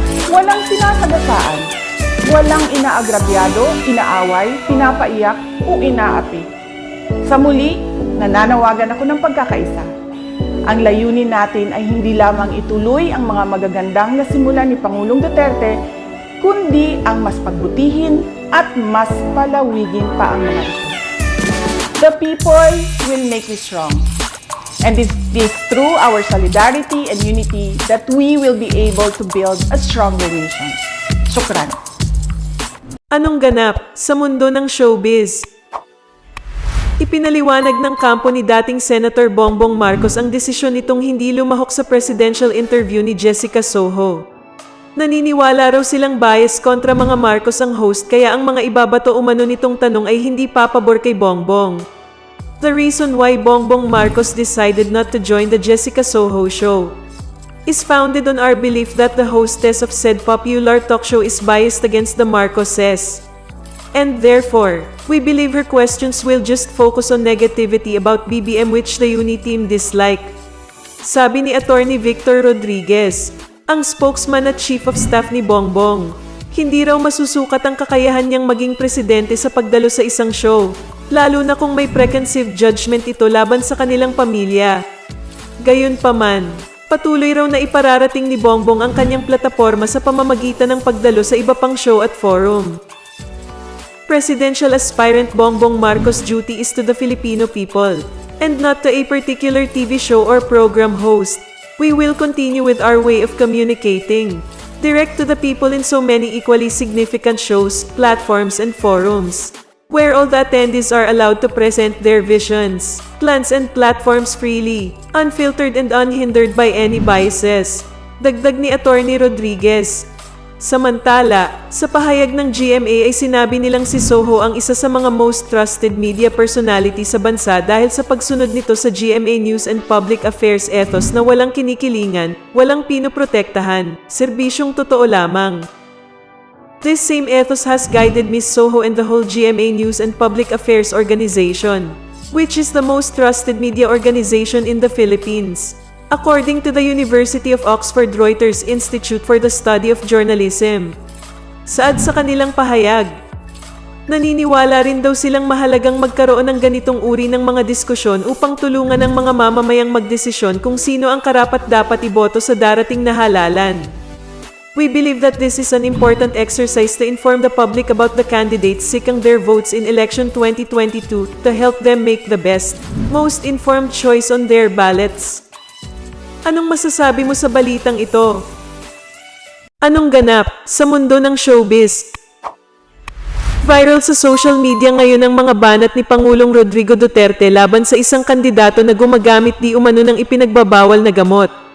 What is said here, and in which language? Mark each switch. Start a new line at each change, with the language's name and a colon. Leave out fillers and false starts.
Filipino: Walang sinasagasaan. Walang inaagrabyado, inaaway, pinapaiyak o inaapi. Sa muli, nananawagan ako ng pagkakaisa. Ang layunin natin ay hindi lamang ituloy ang mga magagandang nasimulan ni Pangulong Duterte, kundi ang mas pagbutihin at mas palawigin pa ang mga ito.
English: The people will make me strong. And it is through our solidarity and unity that we will be able to build a stronger nation.
Arabic: Shukran.
Filipino: Anong ganap sa mundo ng showbiz? Ipinaliwanag ng kampo ni dating Senator Bongbong Marcos ang desisyon nitong hindi lumahok sa presidential interview ni Jessica Soho. Naniniwala raw silang bias kontra mga Marcos ang host kaya ang mga ibabato umano nitong tanong ay hindi papabor kay Bongbong.
English: The reason why Bongbong Marcos decided not to join the Jessica Soho show is founded on our belief that the hostess of said popular talk show is biased against the Marcoses. And therefore, we believe her questions will just focus on negativity about BBM which the Uni team dislike.
Filipino: Sabi ni Attorney Victor Rodriguez, ang spokesman at chief of staff ni Bongbong. Hindi raw masusukat ang kakayahan niyang maging presidente sa pagdalo sa isang show, lalo na kung may preconceived judgment ito laban sa kanilang pamilya. Gayunpaman, patuloy raw na ipararating ni Bongbong ang kanyang plataporma sa pamamagitan ng pagdalo sa iba pang show at forum.
English: Presidential aspirant Bongbong Marcos' duty is to the Filipino people, and not to a particular TV show or program host. We will continue with our way of communicating, direct to the people in so many equally significant shows, platforms, and forums, where all the attendees are allowed to present their visions, plans, and platforms freely, unfiltered and unhindered by any biases.
Filipino: Dagdag ni Attorney Rodriguez. Samantala, sa pahayag ng GMA ay sinabi nilang si Soho ang isa sa mga
English: most trusted media personality
Filipino: sa bansa dahil sa pagsunod nito sa GMA News and Public Affairs ethos na walang kinikilingan, walang pinoprotektahan, serbisyong totoo lamang.
English: This same ethos has guided Ms. Soho and the whole GMA News and Public Affairs organization, which is the most trusted media organization in the Philippines, according to the University of Oxford Reuters Institute for the Study of Journalism.
Filipino: Saad sa kanilang pahayag, naniniwala rin daw silang mahalagang magkaroon ng ganitong uri ng mga diskusyon upang tulungan ang mga mamamayang magdesisyon kung sino ang karapat-dapat iboto sa darating na halalan.
English: We believe that this is an important exercise to inform the public about the candidates seeking their votes in election 2022 to help them make the best, most informed choice on their ballots.
Filipino: Anong masasabi mo sa balitang ito? Anong ganap sa mundo ng showbiz? Viral sa social media ngayon ang mga banat ni Pangulong Rodrigo Duterte laban sa isang kandidato na gumagamit di umano ng ipinagbabawal na gamot.